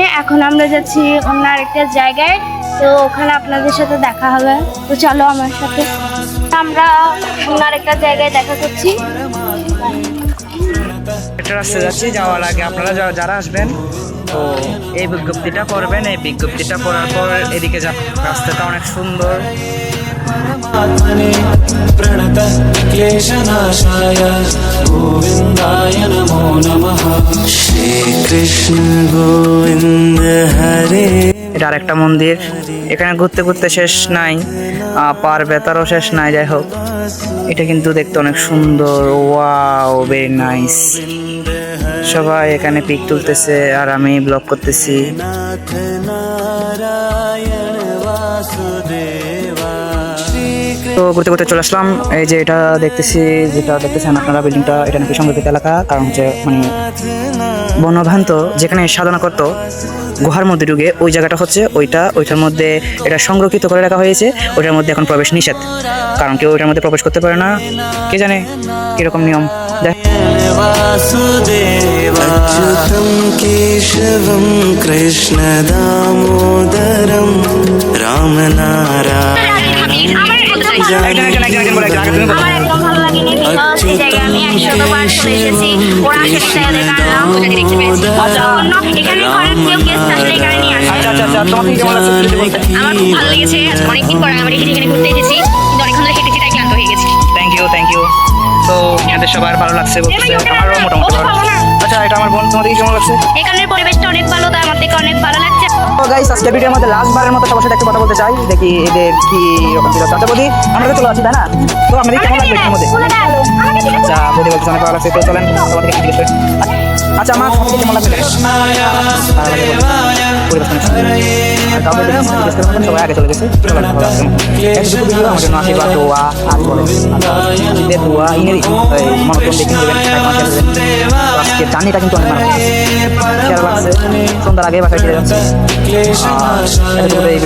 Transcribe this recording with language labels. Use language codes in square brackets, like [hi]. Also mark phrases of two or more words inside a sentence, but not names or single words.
[bn] এখন আমরা যাচ্ছি অন্য আরেকটা জায়গায়, তো ওখানে আপনাদের সাথে দেখা হবে। তো চলো আমার সাথে, আমরা অন্য আরেকটা জায়গায় দেখা করছি। একটা রাস্তা যাচ্ছি, যাওয়ার আগে আপনারা যারা আসবেন তো এই বিজ্ঞপ্তিটা পড়বেন। এই বিজ্ঞপ্তিটা পড়ার পর এদিকে যান, রাস্তাটা অনেক সুন্দর। [sa] आत्मने प्रणतः क्लेशनाशाय गोविन्दाय नमो नमः। श्रीकृष्ण गोविन्द हरे। [bn] এটা আরেকটা মন্দির, এখানে ঘুরতে ঘুরতে শেষ নাই, পার বেতারও শেষ নাই। যাই হোক, এটা কিন্তু দেখতে অনেক সুন্দর। [en] Wow, very nice. [bn] সবাই এখানে পিক তুলতেছে আর আমি ব্লগ করতেছি। [sa] नाथ नारायण वासुदेवा। [bn] তো ঘুরতে ঘুরতে চলে আসলাম। এই যে এটা যেটা দেখতেছেন আপনারা, বিল্ডিংটা, এটা নাকি সংরক্ষিত এলাকা। কারণ হচ্ছে মানে বনভান্ত যেখানে সাধনা করতো গুহার মধ্যে ঢুকে, ওই জায়গাটা হচ্ছে ওইটার মধ্যে এটা সংরক্ষিত করে রাখা হয়েছে। ওইটার মধ্যে এখন প্রবেশ নিষেধ, কারণ কেউ ওইটার মধ্যে প্রবেশ করতে পারে না। কে জানে কিরকম নিয়ম। [sa] वासुदेवा अच्युतं केशवं कृष्ण दामोदरं रामनारायण। [bn] আমার একদম ভালো লাগেনি, বিকজ এই জায়গায় আমি 100বার চলে এসেছি। ওরা সেটা দেখালাম, এখানে ঘরের কেউ গেস্ট আসলে এখানে নিয়ে আসে। তোমাকে কেমন লাগছে যদি বলতে? আমার খুব ভালো লেগেছে। আজকে অনেকদিন পর আমরা এখানে ঘুরতে এসেছি, কিন্তু অনেকক্ষণ ধরে হেঁটেছি তাই ক্লান্ত হয়ে গেছি। [en] Thank you. [bn] তো এদের সবার ভালো লাগছে বলতেছে, আমারও মোটামুটি ভালো লাগছে। আচ্ছা, এটা আমার বোন, তোমাদের কেমন লাগছে? এখানের পরিবেশটা অনেক ভালো, তাই আমার থেকে অনেক ভালো লাগছে। তো গাইস, আজকে ভিডিওর মধ্যে লাস্টবারের মতো সবার সাথে একটু কথা বলতে চাই, দেখি এদের কি রকম ছিল। আচ্ছা বৌদি, আমরা তো চলে আসি তাই না? তো আপনাদের কেমন লাগবে এর মধ্যে? আচ্ছা বৌদি বলছে অনেক ভালো লাগছে। তো চলেন তোমাদের জিজ্ঞেস করি। আচ্ছা মা, তোমাদের কেমন লাগছে? [sa] कृष्णाय वासुदेवाय हरये [bn] সবাই আগে চলে গেছে। আমার জন্য আশীর্বাদ, দোয়া আর বলে দোয়া ইংরেজি মনোরম দেখে নেবেন। আজকে জার্নিটা কিন্তু অনেক খেয়াল লাগছে। সন্ধ্যার আগে বাসায় ফিরে যাচ্ছে।